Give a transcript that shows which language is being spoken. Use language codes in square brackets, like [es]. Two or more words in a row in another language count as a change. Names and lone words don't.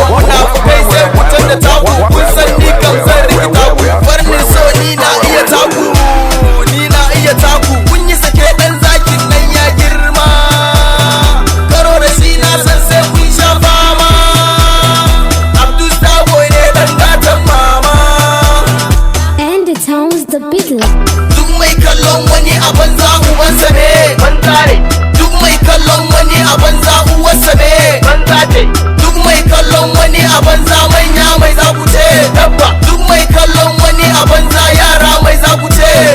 [ha] Munafukai sai ku canza taku. Kun san ni kam zan rikita ku. Farnin so ni na iya taku. Ni na iya taku. Kun yi sake ɗan zakin nan ya girma. Karo da shi na san sai kun sha fama. Abdul Starboy ne ɗan gatan mama. [en] And it sounds the Beatles. [ha] Duk mai kallon wani a banza ubansa ne. Banza ne. Duk mai kallon wani a banza uwarsa ne. Banza ce. Duk mai kallon wani a banza manya mai za ku ce. Dabba. Duk mai kallon wani a banza yara mai za ku ce.